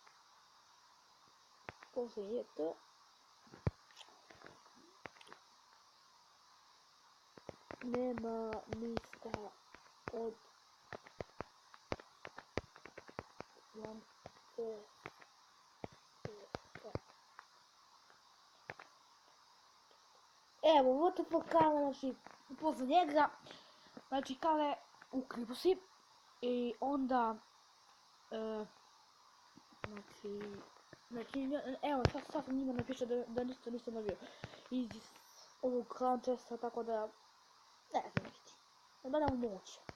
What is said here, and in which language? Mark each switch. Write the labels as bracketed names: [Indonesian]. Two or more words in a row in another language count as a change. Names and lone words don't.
[Serbian] Post za JT. Nema ništa od Lante. Evo, [English] what the fuck, Kale, [Serbian] znači, posle njega, znači, Kale ukripo si, i onda, znači, evo, sad sam njima napišao da ništa nisam dobio iz ovog klan česta, tako da, ne znam ništa, da nema moć.